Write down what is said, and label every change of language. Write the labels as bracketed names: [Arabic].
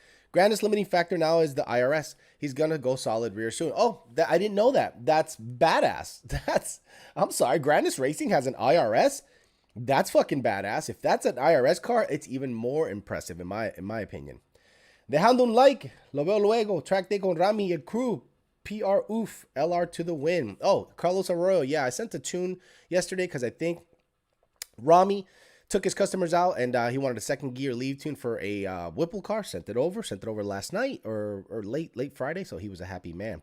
[English] Grandest limiting factor now is the IRS. He's gonna go solid rear soon. Oh, I didn't know that. That's badass. I'm sorry. Grandest Racing has an IRS. That's fucking badass. If that's an IRS car, it's even more impressive in my opinion. [Spanish] Dejando un like, lo veo luego. Track day con Rami y el crew. [English] PR oof. LR to the win. Oh, Carlos Arroyo. Yeah, I sent a tune yesterday because I think Rami took his customers out and he wanted a second gear leave tune for a Whipple car. Sent it over last night or late Friday, so he was a happy man.